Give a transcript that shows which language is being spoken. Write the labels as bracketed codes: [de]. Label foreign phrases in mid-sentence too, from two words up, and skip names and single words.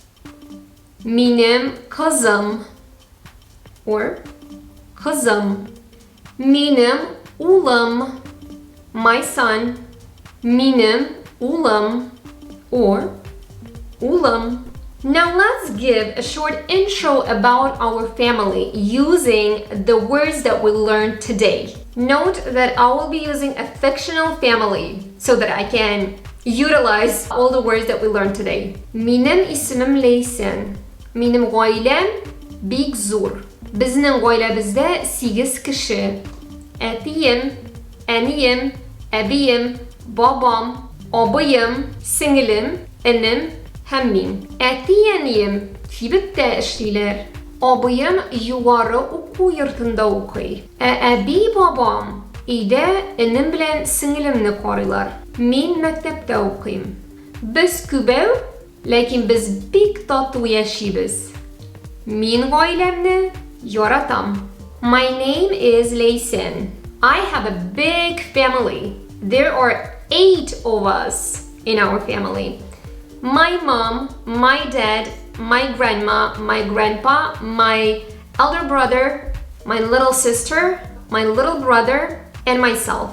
[tt] minim kızım, or kızım, minim oğlum, [en] my son, [tt] minim oğlum, or oğlum. [en] Now let's give a short intro about our family using the words that we learned today. Note that I will be using a fictional family so that I can utilize all the words that we learned today. [tt] Minim ismim Leysen. Minim gailem big zor. Bizning gailebizde 8 kişi. Etiyim, eniyim, ebiyim, babam, abayım, singilim, enim, hemmim. Etiyeniyim, kibitde işliler. Abayım yuvarı oku yurtunda okuy. Ebi babam, ide enim bilen singilimni korular. Min mektepte okuyum. Biz kübev, lakin biz bik tatlı yaşaybiz. Min gailemni yaratam. [en] My name is Leysen. I have a big family. There are 8 of us in our family. My mom, my dad, my grandma, my grandpa, my elder brother, my little sister, my little brother, and myself.